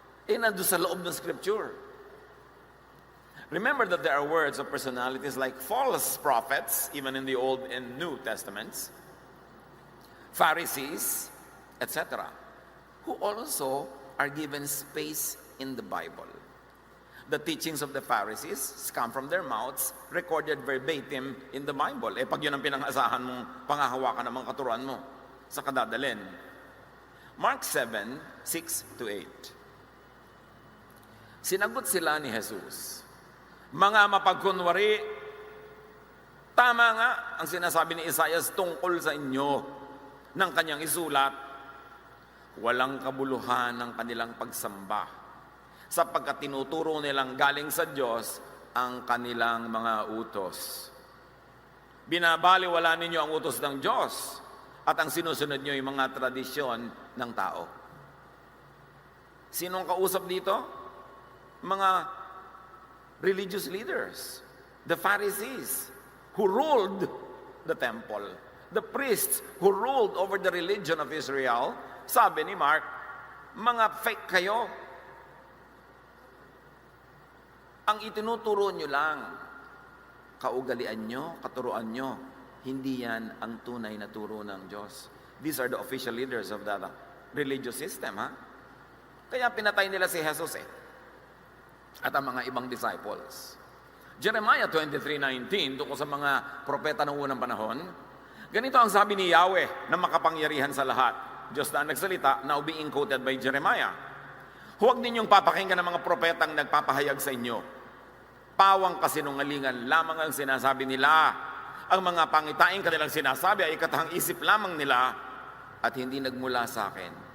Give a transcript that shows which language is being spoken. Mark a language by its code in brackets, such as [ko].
[tl] Eh, nandun sa loob ng Scripture. [en] Remember that there are words of personalities like false prophets, even in the Old and New Testaments, Pharisees, etc., who also are given space in the Bible. The teachings of the Pharisees come from their mouths, recorded verbatim in the Bible. [tl] Eh, pag yun ang pinangasahan mong pangahawakan ng mga katuruan mo sa kadadalin. Mark 7:6-8. Sinagot sila ni Jesus, mga mapagkunwari, tama nga ang sinasabi ni Isaias tungkol sa inyo ng kanyang isulat, walang kabuluhan ng kanilang pagsamba, sapagkat tinuturo nilang galing sa Diyos ang kanilang mga utos. Binabaliwala ninyo ang utos ng Diyos at ang sinusunod nyo yung mga tradisyon ng tao. Sinong kausap dito? [en] Mga religious leaders, the Pharisees, who ruled the temple, the priests who ruled over the religion of Israel. [tl] Sabi ni Mark, Mga fake kayo. Ang itinuturo nyo lang, kaugalian nyo, katuruan nyo, hindi yan ang tunay na turo ng Diyos. [en] These are the official leaders of the religious system, ha? [tl] Kaya pinatay nila si Jesus at ang mga ibang disciples. Jeremiah 23:19, tungkol sa mga propeta ng unang panahon, ganito ang sabi ni Yahweh na makapangyarihan sa lahat. Diyos na nagsalita, [en] now being quoted by Jeremiah. [tl] Huwag ninyong papakinggan ng mga propetang nagpapahayag sa inyo. Pawang kasinungalingan lamang ang sinasabi nila. Ang mga pangitain kanilang sinasabi ay katahang isip lamang nila at hindi nagmula sa akin.